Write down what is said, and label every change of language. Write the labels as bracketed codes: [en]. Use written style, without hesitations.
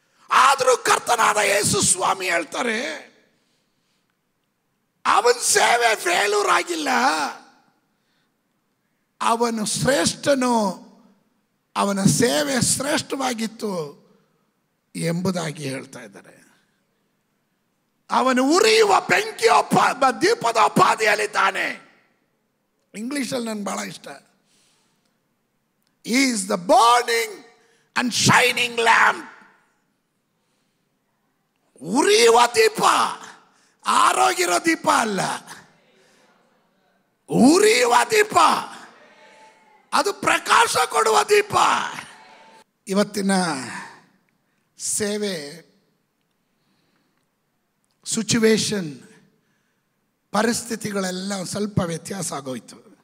[kn] ಆದರೂ ಕರ್ತನಾದ ಯೇಸು ಸ್ವಾಮಿ ಹೇಳ್ತಾರೆ, ಅವನ ಸೇವೆ ಫೇಲ್ಯೂರ್ ಆಗಿಲ್ಲ, ಅವನು ಶ್ರೇಷ್ಠನು, ಅವನ ಸೇವೆ ಶ್ರೇಷ್ಠವಾಗಿತ್ತು ಎಂಬುದಾಗಿ ಹೇಳ್ತಾ ಇದ್ದಾರೆ. ಅವನು ಉರಿಯುವ ಬೆಂಕಿಯ ದೀಪದ ಉಪಾದಿಯಲ್ಲಿದ್ದಾನೆ. ಇಂಗ್ಲಿಷಲ್ಲಿ ನನಗೆ ಬಹಳ ಇಷ್ಟ. [en] He is the burning and shining lamp. [kn] ಉರಿಯುವ ದೀಪ, ಆರೋಗಿರೋ ದೀಪ ಅಲ್ಲ, ಉರಿಯುವ ದೀಪ, ಅದು ಪ್ರಕಾಶ ಕೊಡುವ ದೀಪ. ಇವತ್ತಿನ ಸೇವೆ ಸಿಚುವೇಶನ್, ಪರಿಸ್ಥಿತಿಗಳೆಲ್ಲ ಸ್ವಲ್ಪ ವ್ಯತ್ಯಾಸ ಆಗೋಯ್ತು.